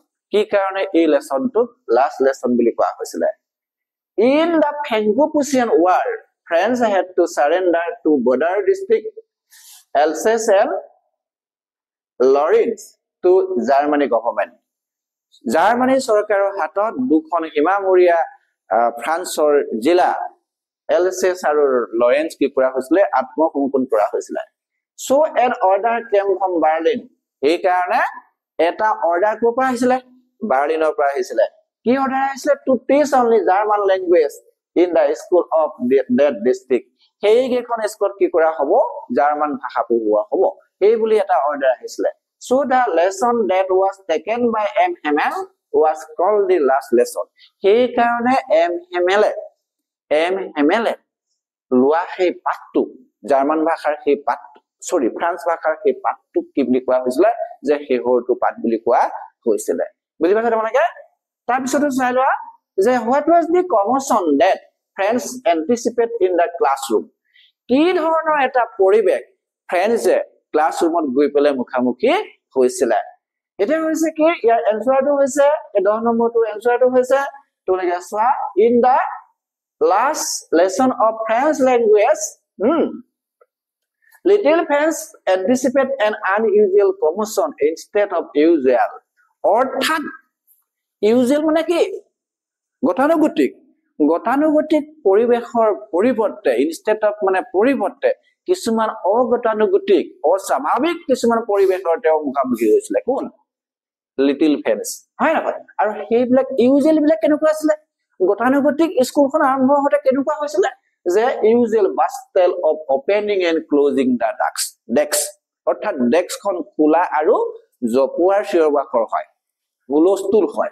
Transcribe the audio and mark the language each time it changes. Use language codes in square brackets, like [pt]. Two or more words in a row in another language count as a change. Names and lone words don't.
[as] কি কাৰণে এই লেসনটো [en] last lesson [as] বুলি কোৱা হৈছিল? [en] In the Franco-Prussian War, France had to surrender to border district Alsace and Lorraine to Germany government. [as] Germany চৰকাৰৰ হাতত দুখন হিমামূৰীয়া ফ্ৰান্সৰ জিলা Alsace আৰু Lorraine কি কৰা হৈছিল? আত্মসমৰ্পণ কৰা হৈছিল। [en] So an order came from Berlin. [as] এই কাৰণে এটা অৰ্ডাৰ ক'ৰ পৰা আহিছিল? বাৰ্লিনৰ পৰা আহিছিল। কি অৰ্ডাৰ আহিছিল? [en] To teach only German language in the school of that district. [as] সেই কেইখন স্কুলত কি কৰা হ'ব? জাৰ্মান ভাষা পঢ়ুৱা হ'ব। এই বুলি এটা অৰ্ডাৰ আহিছিল। [en] So the lesson that was taken by M. Hamel was called the last lesson. [as] সেই কাৰণে M. Hamel লোৱা সেই পাঠটো জাৰ্মান ভাষাৰ সেই পাঠটো ফ্ৰান্স ভাষাৰ সেই পাঠটো কি বুলি কোৱা হৈছিল? যে শেহৰটো পাঠ বুলি কোৱা হৈছিল। বুজি পাইছা তোমালোকে? তাৰ পিছতো চাই লোৱা যে [en] what was the commotion that friends anticipate in the classroom? [as] কি ধৰণৰ এটা পৰিবেশ ফ্ৰেন্সে ক্লাছৰুমত গৈ পেলাই মুখামুখি হৈছিল? এটা হৈছে কি ইয়াৰ এনসাৰটো হৈছে 10 নম্বৰটো এনসাৰটো হৈছে তোমালোকে চোৱা [en] in the last lesson of French language little friends anticipate an unusual commotion instead of usual. [as] অৰ্থাৎ usual মানে কি? গতানুগতিক পৰিবেশৰ পৰিৱৰ্তে [en] instead of [as] মানে পৰিৱৰ্তে কিছুমান অগতানুগতিক অস্বাভাৱিক কিছুমান পৰিবেশৰ তেওঁ মুখামুখি হৈছিল। কোন? লিটল ফ্ৰেন্স, হয় না? আৰু সেইবিলাক ইউজুৱেল বিলাক কেনেকুৱা আছিল? গতানুগতিক স্কুলখন আৰম্ভ হওঁতে কেনেকুৱা হৈছিল? যে [en] usual bustle of opening and closing the desk, [as] অৰ্থাৎ ডেস্কখন খোলা আৰু জপোৱাৰ চিঞৰ-বাখৰ হয়, হুলস্থুল হয়।